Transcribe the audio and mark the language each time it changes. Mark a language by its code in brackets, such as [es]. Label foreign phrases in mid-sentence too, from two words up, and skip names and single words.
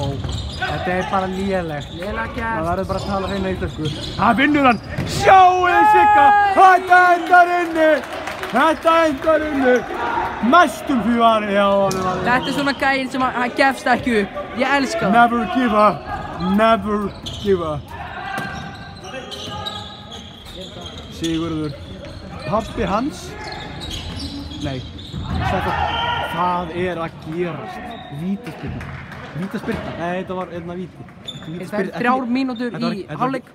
[is] Þetta er bara lélegt. Lélega gert. Það verður bara að tala hreina íslensku. Það vinnur hann! Sjáu Sigga! Þetta endar inni! Þetta endar inni! Næstum því var hjá honum. Þetta er svona gæinn sem hann gefst ekki upp. Ég elska það. [en] Never give up. Never give up. [is] Sigurður. Pabbi hans. Nei. Það er að gerast. Vítaspyrna. Vítaspyrna? Nei, þetta var einna víti. Það er 3 mínútur í hálfleik.